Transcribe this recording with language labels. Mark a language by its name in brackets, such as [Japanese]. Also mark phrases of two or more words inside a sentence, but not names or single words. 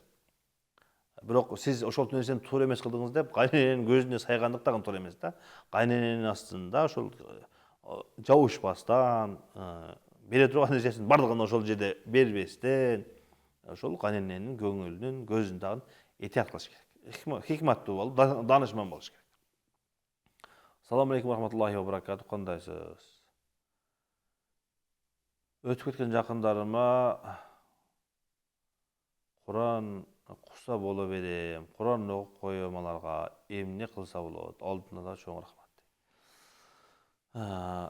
[Kyrgyz] Бирок сиз ошол нерсени туура эмес кылдыңыз деп, кайнененин көзүнө сайгандык дагы туура эмес да. Кайнененин астында ошол жабышпастан, бере турган нерсесин бардыгын ошол жерде бербестен, ошол кайнененин көңүлүнүн, көзүн дагы этият кылыш керек. Хикматтуу болуп, данышман болуш керек. [Arabic] سلام عليكم رحمة الله وبركاته. [Kyrgyz] Кандайсыз? Өтүп кеткен жакындарыма Куран куса боло берем, Куран окуп коем, аларга эмне кылса болот? Алдына да чоң рахмат.